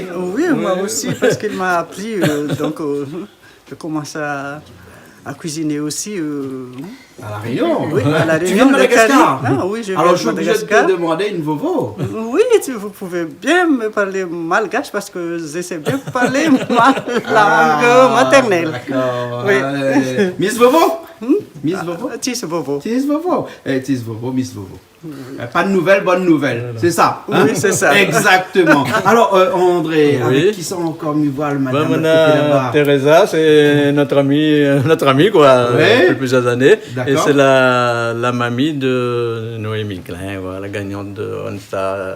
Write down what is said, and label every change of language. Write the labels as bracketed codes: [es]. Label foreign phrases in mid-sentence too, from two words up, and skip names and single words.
[fr] Oui, moi aussi, parce qu'il m'a appris, donc je commence à cuisiner aussi. À la Réunion. Oui, à la Tu Réunion viens de de Madagascar. Cali. Ah oui, je viens Alors, de je suis obligé de Madagascar. te demander une vovo. Oui, vous pouvez bien me parler malgache parce que j'essaie bien de parler la langue maternelle. D'accord. Oui. Miss Vovo. Miss Vovo. Tis Bobo. Tis Vovo. Tis Vovo, Miss Vovo. Pas de nouvelles, bonne nouvelle. C'est ça. hein? Oui, c'est ça. Exactement. Alors, André, Oui. avec qui sont encore mis voir le Ben, madame on de côté a là-bas? Teresa, c'est notre amie quoi, Ouais. depuis plusieurs années. D'accord. Et c'est la mamie de Noémie Klein, voilà, la gagnante de OnStar.